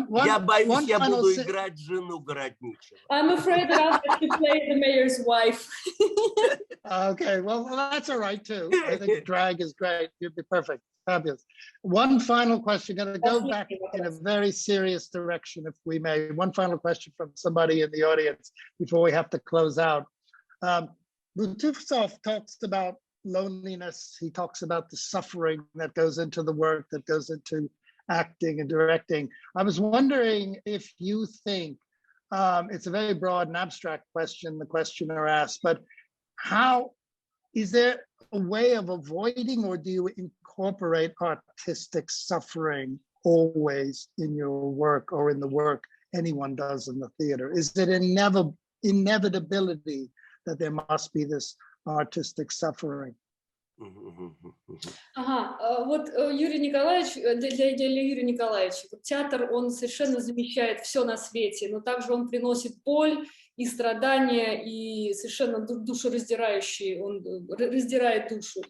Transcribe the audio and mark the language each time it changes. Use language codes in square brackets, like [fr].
[ru] я боюсь, я буду играть жену Городничего. [en] I'm afraid that I'll have to play the mayor's wife. Okay, well, that's all right too. I think drag is great. You'd be perfect. Fabulous. One final question. Going to go back in a very serious direction, if we may. One final question from somebody in the audience before we have to close out. Butусov talks about loneliness. He talks about the suffering that goes into the work, that goes into acting and directing. I was wondering if you think, it's a very broad and abstract question the questioner asked, but how, is there a way of avoiding, or do you incorporate artistic suffering always in your work or in the work anyone does in the theater? Is it inevitability that there must be this artistic suffering? [ru] Вот Юрий Николаевич, для Юрия Николаевича, театр, он совершенно замещает все на свете, но также он приносит боль и страдания, и совершенно душераздирающий, он раздирает душу.